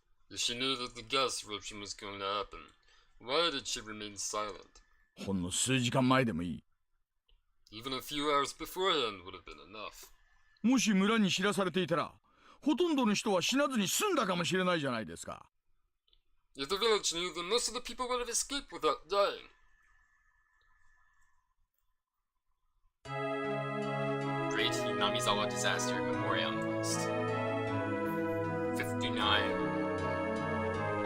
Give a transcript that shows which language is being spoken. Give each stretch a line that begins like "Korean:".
English: If she knew that the gas eruption was going to happen, why did she remain silent?
Japanese: ほんの数時間前でもいい。
English: Even a few hours beforehand would have been enough.
Japanese: もし村に知らされていたら、ほとんどの人は死なずに済んだかもしれないじゃないですか。
English: If the village knew, then most of the people would have escaped without dying. Great Hinamizawa Disaster Memorial List. 59.